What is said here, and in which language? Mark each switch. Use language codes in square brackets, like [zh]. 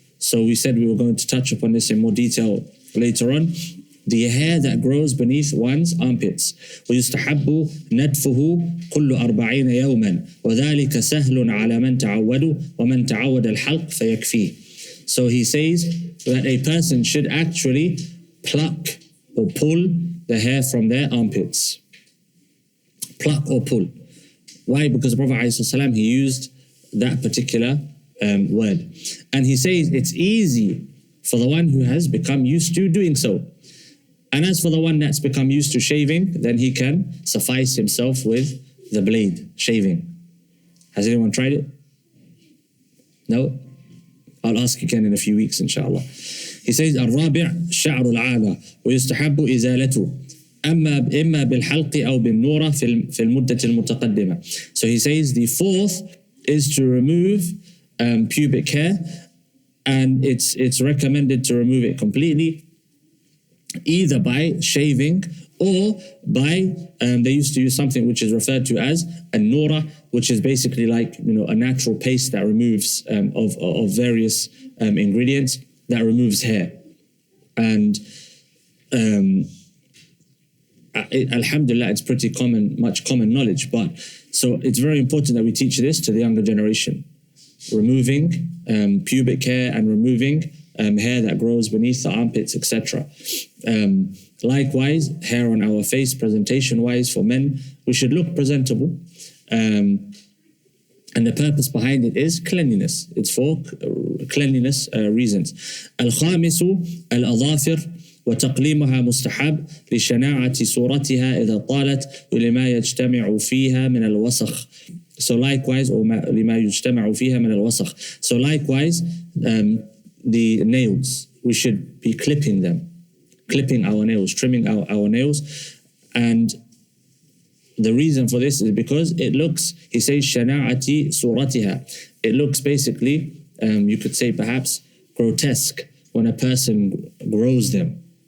[en] So we said we were going to touch upon this in more detail later on. The hair that grows beneath one's armpits. [ar] ويستحب ندفه كل 40 يوما وذلك سهل على من تعود ومن تعود الحلق فيكفيه. [en] So he says that a person should actually pluck or pull the hair from their armpits. Pluck or pull. Why? Because the Prophet ﷺ, he used that particular word. And he says it's easy for the one who has become used to doing so. And as for the one that's become used to shaving, then he can suffice himself with the blade, shaving. Has anyone tried it? No? I'll ask again in a few weeks, inshallah. He says, [ar] الرابع شعر العانة ويستحب إزالته إما بالحلق أو بالنورة في المدة المتقدمة. [en] So he says the fourth is to remove pubic hair, and it's recommended to remove it completely, either by shaving or by, they used to use something which is referred to as a nura, which is basically like, a natural paste that removes of various ingredients, that removes hair. And alhamdulillah, it's pretty much common knowledge, but so it's very important that we teach this to the younger generation. Removing pubic hair and removing hair that grows beneath the armpits, etc. Likewise, hair on our face, presentation-wise, for men, we should look presentable. And the purpose behind it is cleanliness. It's for cleanliness reasons. [ar] الخامس الأظافر وتقليمها مستحب لشناعة صورتها إذا طالت ولما يجتمع فيها من الوسخ. [en] So likewise, or [ar] لما يجتمع فيها من الوسخ. [en] So likewise, the nails, we should be clipping them, clipping our nails, trimming our nails. And the reason for this is because it looks, he says, [ar] شناعة صورتها. [en] It looks basically, you could say perhaps, grotesque when a person grows them.